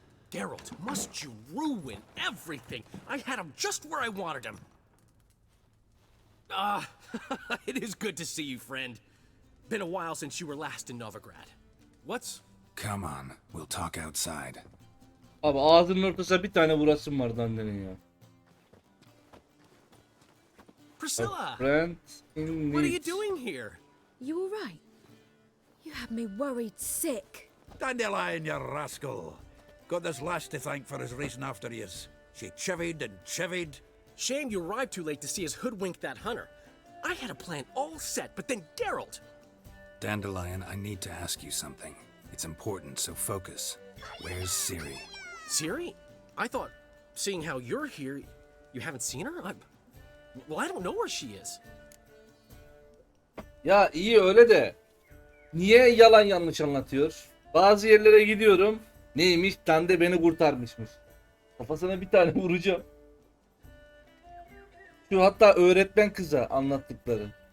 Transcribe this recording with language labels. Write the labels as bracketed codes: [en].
[en] Geralt, must you ruin everything? I had him just where I wanted him. It is good to see you, friend. Been a while since you were last in Novigrad. What's... Come on, we'll talk outside. [tr] Abi ağzının ortasına bir tane vurasım var Dande'nin ya. [en] Priscilla! Friend in What are you need. doing here? You all right? You had me worried sick. Dandelion, you rascal. Got this lass to thank for his racing after yous. She chivied and chivied. Shame you arrived too late to see us hoodwink that hunter. I had a plan all set, but then Geralt... Dandelion, I need to ask you something. It's important, so focus. Where's Ciri? Ciri? I thought, seeing how you're here, you haven't seen her? Well, I don't know where she is. [tr] Ya iyi öyle de niye yalan yanlış anlatıyor? Bazı yerlere gidiyorum. Neymiş? Dande beni kurtarmışmış. Kafasına bir tane vuracağım. Şu hatta öğretmen kıza anlattıkları.